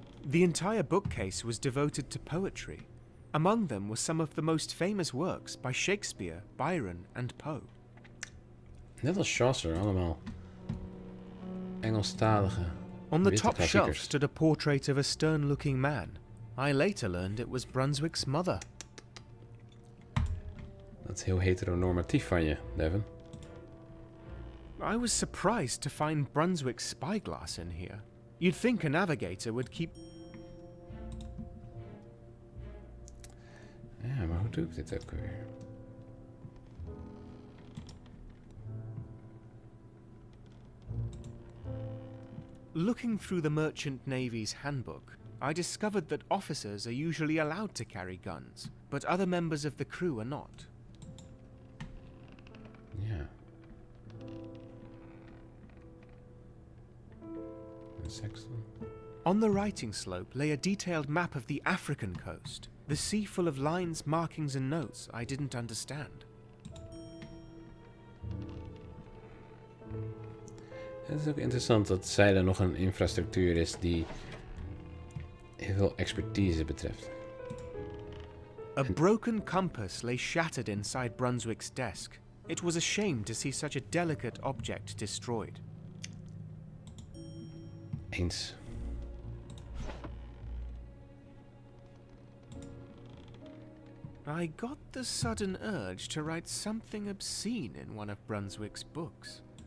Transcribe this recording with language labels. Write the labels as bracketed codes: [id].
[en] The entire bookcase was devoted to poetry. Among them were some of the most famous works by Shakespeare, Byron, and Poe. [nl] Net als Chaucer, allemaal Engelstalige. [en] On the [nl] witte [en] top shelf [nl] klassiekers. [en] stood a portrait of a stern-looking man. I later learned it was Brunswick's mother. [nl] Dat is heel heteronormatief van je, Devin. [en] I was surprised to find Brunswick's spyglass in here. You'd think a navigator would keep... [nl] Ja, maar hoe doe ik dit ook weer? [en] Looking through the Merchant Navy's handbook, I discovered that officers are usually allowed to carry guns, but other members of the crew are not. [nl] Ja. Een sexton. [en] On the writing slope lay a detailed map of the African coast, the sea full of lines, markings and notes I didn't understand. [nl] Het is ook interessant dat zeilen nog een infrastructuur is die heel veel expertise betreft. [en] A broken compass lay shattered inside Brunswick's desk. It was a shame to see such a delicate object destroyed. [nl] Eens. [en] I got the sudden urge to write something obscene in one of Brunswick's books.